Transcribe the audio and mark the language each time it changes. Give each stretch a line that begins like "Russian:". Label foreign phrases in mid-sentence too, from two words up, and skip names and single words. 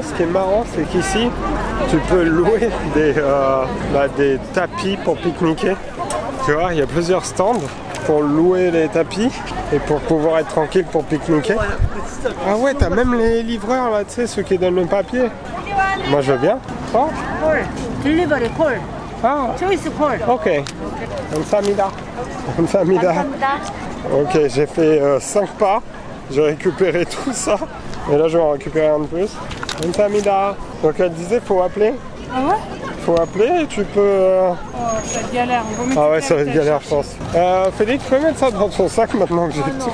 French: Ce qui est marrant, c'est qu'ici, tu peux louer des tapis pour pique-niquer. Tu vois, il y a plusieurs stands pour louer les tapis et pour pouvoir être tranquille pour pique-niquer. Ah ouais, t'as même les livreurs là, tu sais, ceux qui donnent le papier. Moi je veux bien. Oh.
English: Delivery call.
French: Ah,
English: Choice call.
French: ok.
Korean: 감사합니다. 감사합니다.
French: Ok, j'ai fait 5 pas, j'ai récupéré tout ça. Et là je vais en récupérer un de plus. Kamsahamnida. Donc elle disait faut appeler. Ah ouais? Faut appeler et tu peux... Oh, ça va être galère. Ah ouais, ça va être galère, je pense. Félix, tu peux mettre ça dans ton sac maintenant que j'ai tout.